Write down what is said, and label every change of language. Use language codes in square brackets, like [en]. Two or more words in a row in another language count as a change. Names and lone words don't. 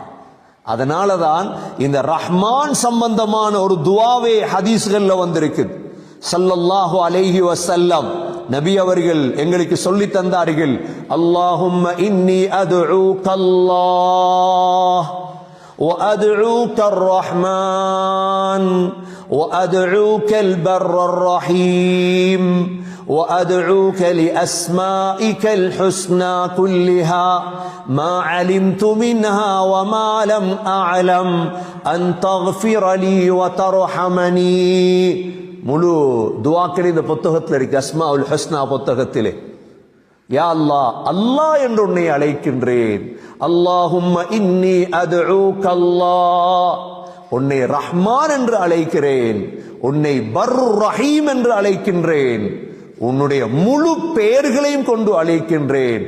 [ta] அதனாலதான் இந்த ரஹ்மான் சம்பந்தமான ஒரு துஆவே ஹதீஸ்கள்ல வந்திருக்குது. [ar] صلى الله عليه وسلم [ta] நபி அவர்கள் எங்களுக்கு சொல்லி தந்தார்கள், [ar] اللهم إني أدعوك الله وأدعوك الرحمن وأدعوك البر الرحيم وأدعوك لأسمائك الحسنى كلها ما علمت منها وما لم أعلم أن تغفر لي وترحمني. [ta] முழு துஆக்கள் இந்த புத்தகத்தில் இருக்கு, அஸ்மாஉல் ஹுஸ்னா புத்தகத்திலே. யா அல்லாஹ், அல்லாஹ் என்று உன்னை அழைக்கின்றேன். [ar] اللهم إني أدعوك الله, [ta] உன்னை ரஹ்மான் என்று அழைக்கிறேன், உன்னை [ar] البر الرحيم [ta] என்று அழைக்கின்றேன், உன்னுடைய முழு பெயர்களையும் கொண்டு அழைக்கின்றேன்.